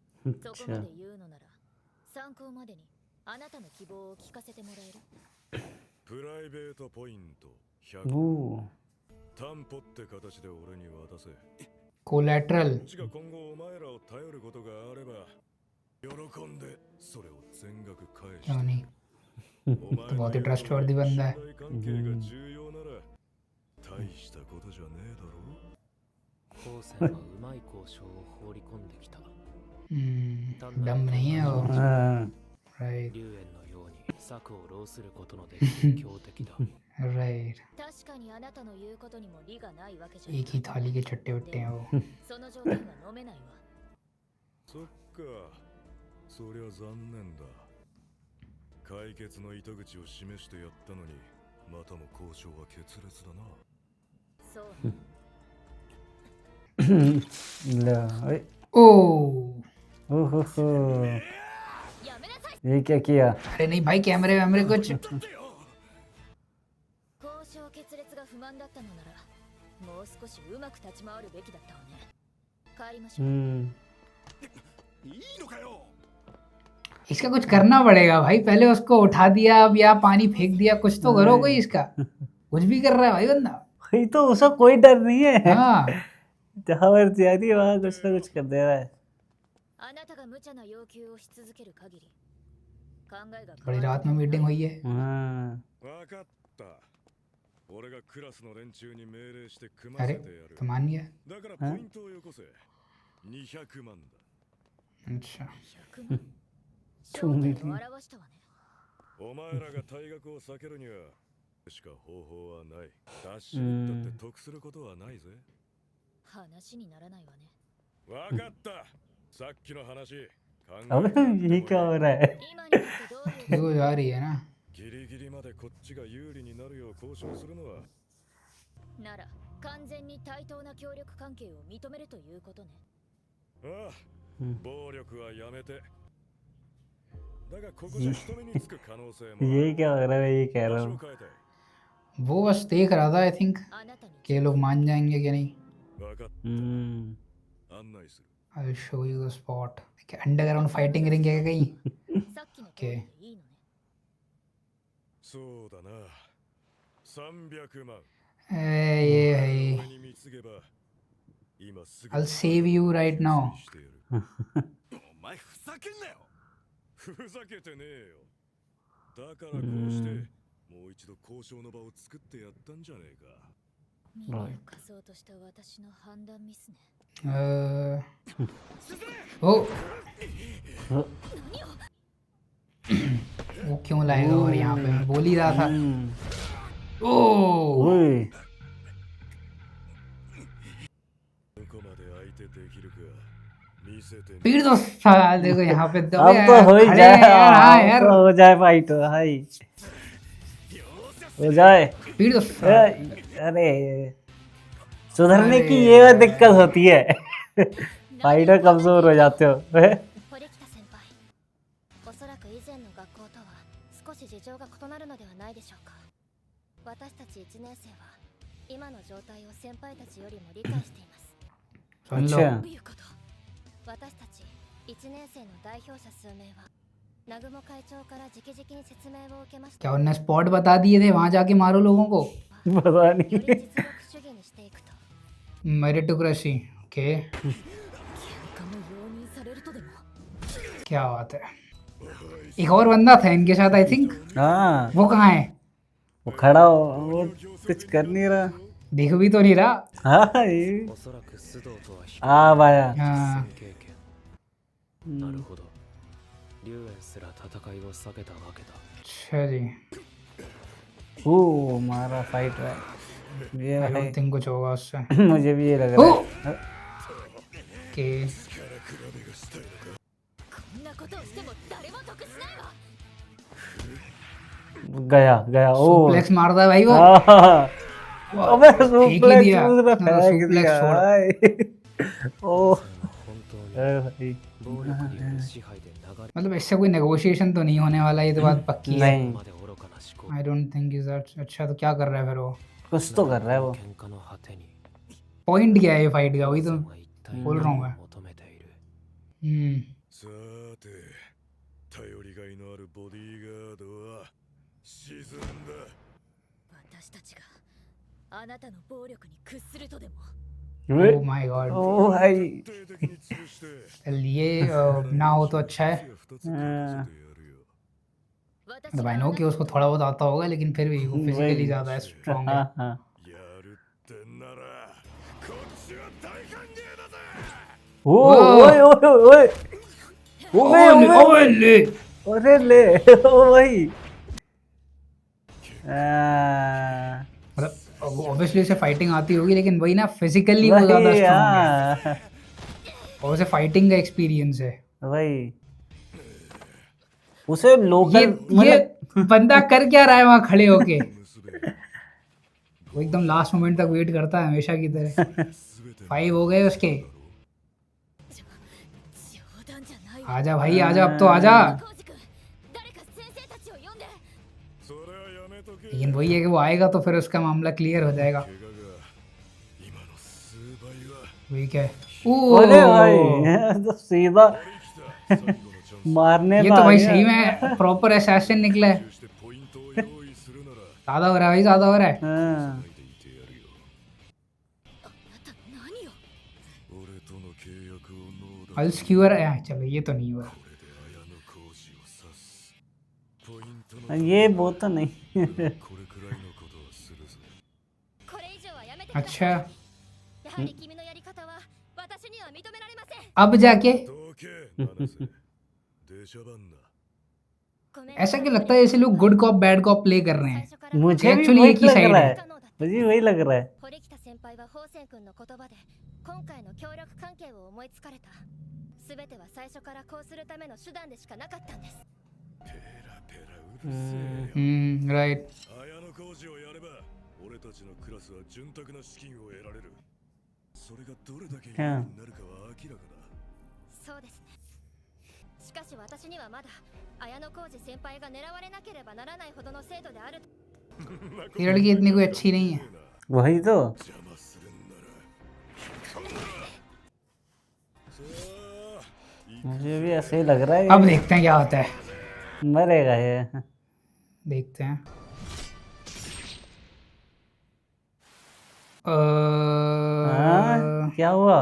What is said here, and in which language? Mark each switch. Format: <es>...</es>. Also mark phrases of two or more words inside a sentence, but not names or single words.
<ja>そこまで言うのなら参考までにあなたの希望を聞かせてもらえる？プライベートポイント100 ओ 担保って形で俺に渡せ。</ja> <hi>कोलेटरल</hi> <ja>こっちが今後お前らを頼ることがあれば喜んでそれを全額返して。</ja> <hi>क्यों नहीं</hi> <ja>お前</ja> <hi>तो</hi> <ja>の</ja> <hi>बहुत ही ट्रस्टवर्दी बंदा है</hi> <ja>信頼関係が重要なら大したことじゃねえだろ。高専はうまい交渉を放り込んできた。</ja> <hi>डम नहीं है वो हाँ, राइट</hi> <ja>龍炎のように策を浪することのできる強敵だ。</ja> <hi>राइट</hi> <ja>確かにあなたの言うことにも理がないわけじゃ</ja> <hi>एक ही थाली के चट्टे बट्टे हैं वो</hi> <ja>その条件は飲めないわ。そっか、そりゃ残念だ。解決の糸口を示してやったのにまたも交渉は決裂だな。そうね。 ला, ओए, ओ ओहो, やめなさい。</ja> <hi>ये क्या किया? अरे नहीं भाई कैमरे वैमरे कुछ</hi> <ja>交渉決裂が不満だったのならもう少しうまく立ち回るべきだったわね。帰りましょう。いいのかよ。</ja> <hi>इसका कुछ करना पड़ेगा भाई पहले उसको उठा दिया अब या पानी फेंक दिया कुछ तो करो कोई इसका कुछ भी कर रहा है भाई बंदा वही तो उसका कोई डर नहीं है हाँ जहाँ मर्जी आती है वहाँ कुछ ना कुछ कर दे रहा है</hi> <ja>あなたが無茶な要求をし続ける限り考えが</ja> <hi>बड़ी रात में मीटिंग हुई है हाँ</hi> <ja>わかった。俺がクラスの連中に命令して組ませ</ja> <hi>अरे</hi> <ja>てやる</ja> <hi>तो。मान गया</hi> <ja>だからポイントをよこせ。200万だ。</ja> <hi>अच्छा</hi> <ja>100万正体を表したわね。お前らが退学を避けるにはしか方法はない。ダッシュ打ったって得することはないぜ。話にならないわね。わかった。さっきの話。考え</ja> <hi>अबे</hi> <ja>てやって</ja> <hi>ये</hi> <ja>も</ja> <hi>क्या</hi> <ja>ら</ja> <hi>हो</hi> <ja>え。</ja> <hi>रहा है</hi> <ja>今になってどういう</ja> <hi>वो जा रही है ना</hi> <ja>ギリギリまでこっちが有利になるよう交渉するのは。なら完全に対等な協力関係を認めるということね。ああ、うん暴力はやめて。だがここじゃ人目につく可能性もある。</ja> <hi>ये क्या हो रहा है ये कह</hi> <ja>場</ja> <hi>रहा</hi> <ja>所を</ja> <hi>हूँ</hi> <ja>変えたい。</ja> <hi>वो बस देख रहा था</hi> <en>I think</en> <ja>あなたに</ja> <hi>कि ये लोग मान जाएंगे कि नहीं</hi> <ja>わかっ हम्म た。案内する。</ja> <en>I will show you the spot underground fighting ring</en> <hi>है कहीं</hi> <ja>さっきの通りでいいのね。そうだな。300万。</ja> <hi>ये भाई</hi> <ja>俺に貢げば今すぐ</ja> <en>I'll save you right now</en> <ja>してやる。お前ふざけんなよ。ふざけてねえよ。だからこうしてもう一度交渉の場を作ってやったんじゃねえか。耳を貸そうとした私の判断ミスね。</ja> <hi>ओ वो क्यों लाएगा और यहाँ पे मैं बोल ही रहा था ओ ओए</hi> <ja>どこまで相手できるか見せてみ。</ja> <hi>पीड़ दो साल देखो यहाँ पे तो अब तो हो ही खड़े जाए हैं यार हाँ अब यार तो हो जाए फाइट भाई हो जाए पीड़ दो अरे सुधरने की ये दिक्कत होती है फाइटर कमजोर हो जाते हो</hi> <ja>堀北先輩、おそらく以前の学校とは少し事情が異なるのではないでしょうか。私たち1年生は今の状態を先輩たちよりも理解しています。</ja> <hi>सुन लो अच्छा</hi> <ja>ということ、私たち1年生の代表者数名は南雲会長から直々に説明を受けました。</ja> <hi>क्या उनने स्पॉट बता दिए थे वहां जाके मारो लोगों को पता</hi> <ja>より</ja> <hi>नहीं</hi> <ja>実力主義にしていくと。</ja> <en>meritocracy okay</en> <ja>喧嘩も容認されるとでも。</ja> <hi>क्या बात है एक और बंदा था इनके साथ</hi> <en>I think</en> <hi>हाँ वो कहाँ है वो खड़ा हो वो कुछ कर नहीं रहा दिख भी तो नहीं रहा हाँ ये</hi> <ja>おそらく須藤とは比</ja> <hi>आ भाया</hi> <ja>あ較経験。なるほど。龍炎すら戦いを避けたわけだ。</ja> <hi>अच्छा जी ओ मारा फाइट है ये</hi> <en>आई</en> <hi>है</hi> <en>don't think</en> <hi>कुछ होगा उससे मुझे भी ये लग ओ रहा है ओके</hi> <ja>こんなことをしても誰も得しないわ。</ja> <hi>गया गया ओ सुप्लेक्स मारता है भाई वो हाँ अबे फेंक ही सुप्लेक्स दिया उसने हाँ, फेंक सुप्लेक्स दिया छोड़ भाई ओ</hi> <ja>本当に</ja> <hi>अरे भाई</hi> <ja>暴力による支配で流れ</ja> <hi>मतलब इससे कोई नेगोशिएशन तो नहीं होने वाला ये तो बात पक्की है नहीं</hi> <ja>まで愚かな思考。</ja> <en>I don't think is that</en> <hi>अच्छा तो क्या कर रहा है फिर वो कुछ तो कर रहा है वो</hi> <ja>喧嘩の果てに</ja> <hi>पॉइंट क्या है ये फाइट का वही तो</hi> <ja>は一体</ja> <hi>बोल रहा हूँ मैं</hi> <ja>何を求めている。 हम्म さて頼りがいのあるボディーガードは沈んだ。私たちがあなたの暴力に屈するとでも。</ja> <en>Oh my god.</en> <hi>ओ भाई</hi> <ja>徹底的に潰して</ja> <hi>चल ये ना हो तो अच्छा है.</hi> <ja>二つ食わせてやるよ。</ja> <hi>मतलब</hi> <en>I know</en> <hi>कि उसको थोड़ा बहुत आता होगा लेकिन फिर भी वो फिजिकली ज्यादा स्ट्रांग है. हाँ हाँ</hi> <ja>やるってんならこっちは大歓迎だぜ。 ओ ओए ओए ओए ओए</ja> <hi>ओए ले. अरे ले ओ भाई आ, मतलब ऑब्वियसली उसे फाइटिंग आती होगी लेकिन वही ना फिजिकली वो ज्यादा वही स्ट्रांग है हाँ और उसे फाइटिंग का एक्सपीरियंस है. वही उसे लोकल ये बंदा कर क्या रहा है वहां खड़े होके. वो एकदम</hi> <en>last moment</en> <hi>तक वेट करता है हमेशा की तरह. 5 हो गए उसके.</hi> <ja>冗談じゃないわ。</ja> <hi>आजा भाई आजा अब तो आजा.</hi> <ja>コウジ君、誰か先生たちを呼んで。それはやめとけ。</ja> <hi>लेकिन वही है कि वो आएगा तो फिर उसका मामला क्लियर हो जाएगा.</hi> <ja>怪我が今の数倍は。</ja> <hi>वही क्या है. अरे भाई ओ तो सीधा</hi> <ja>最後のチャンス</ja> <hi>मारने ये तो तो आ भाई गया। सही में</hi> <en>proper assassin</en> <hi>निकला है.</hi> <ja>してポイントを用意するなら</ja> <hi>ज्यादा हो रहा है भाई ज्यादा हो रहा है. हाँ</hi> <ja>ないでいてやるよ。あなた何を。俺との契約をノーダ</ja> <en>plus square</en> <hi>चलो ये तो नहीं हुआ.</hi> <ja>これで綾野浩二を刺す。ポイントの</ja> <hi>ये वो तो नहीं</hi> <ja>これくらいのことはするぞ。これ以上はやめてください。</ja> <hi>अच्छा</hi> <ja>やはり君のやり方は私には認められません。</ja> <hi>अब जाके</hi> <ja>どけ七瀬。出しゃばんな。ごめん</ja> <hi>ऐसा क्यों लगता है जैसे लोग</hi> <en>good cop bad cop play</en> <hi>कर रहे</hi> <ja>最</ja> <hi>हैं.</hi> <ja>初から</ja> <hi>मुझे भी</hi> <en>Actually</en> <hi>वही एक ही लग side रहा है. है</hi> <ja>不可能だった</ja> <hi>मुझे वही लग रहा है</hi> <ja>堀北先輩は宝仙君の言葉で今回の協力関係を思いつかれた。すべては最初からこうするための手段でしかなかったんです。ペラペラうるせえよ。 राइट. 綾野浩二をやれば俺たちのクラスは潤沢な資金を得られる。それがどれだけ有利になるかは明らかだ。そうですね。しかし私にはまだ綾野浩二先輩が狙われなければならないほどの制度である。</ja> <hi>ये लड़की इतनी कोई अच्छी नहीं है. वही तो</hi> <ja>邪魔するんならこんな。さあ</ja> <hi>मुझे भी ऐसे ही लग रहा है अब देखते हैं क्या होता है. मरेगा ये देखते हैं. हाँ क्या हुआ</hi>